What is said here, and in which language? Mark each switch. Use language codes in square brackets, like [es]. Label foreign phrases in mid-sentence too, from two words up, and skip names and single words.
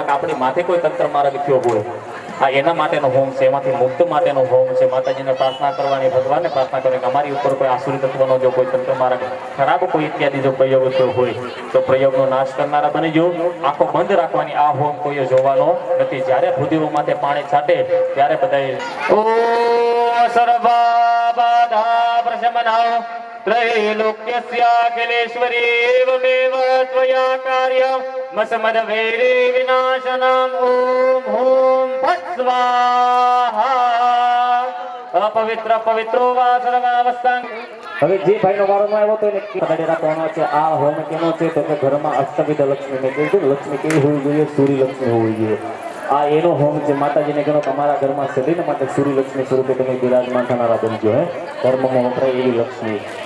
[gu] કે આપણી માથે કોઈ તંત્ર માર્ગ થયો હોય આ એના માટેનો હોમ છે એમાંથી મુક્ત માટેનો હોમ છે માતાજીને પ્રાર્થના કરવાની ભગવાનને પ્રાર્થના કરવાની કે અમારી ઉપર કોઈ આસુરી તત્વનો જો કોઈ તંત્ર માર્ગ ખરાબ કોઈ ઇત્યાદિ જો પ્રયોગ થયો હોય તો પ્રયોગનો નાશ કરનારા બની જો આંખો બંધ રાખવાની આ હોમ કોઈએ જોવાનો નથી જ્યારે ભૂદેવો માથે પાણી છાટે ત્યારે બધાએ ઓ [sa] સર્વા બાધા પ્રશમનાઓ त्रैलोक्यस्याखिलेश्वरी एवमेव त्वया कार्यं मसमदवैरी विनाशनम् ॐ ॐ फट् स्वाहा अपवित्र पवित्रो वा [gu] सर्वावस्थां હવે જે ભાઈનો વારો આવ્યો તો એને કદાડે રાખવાનો છે આ હોમ કેનો છે તો કે ઘરમાં અષ્ટવિધ લક્ષ્મીને કીધું લક્ષ્મી કેવી હોવી જોઈએ સૂર્ય લક્ષ્મી હોવી જોઈએ આ એનો હોમ છે માતાજીને કહો તમારા ઘરમાં સદૈવ માટે સૂર્ય લક્ષ્મી સ્વરૂપે તમે બિરાજમાન થનારા બનજો હે ધર્મમાં વપરાય એવી લક્ષ્મી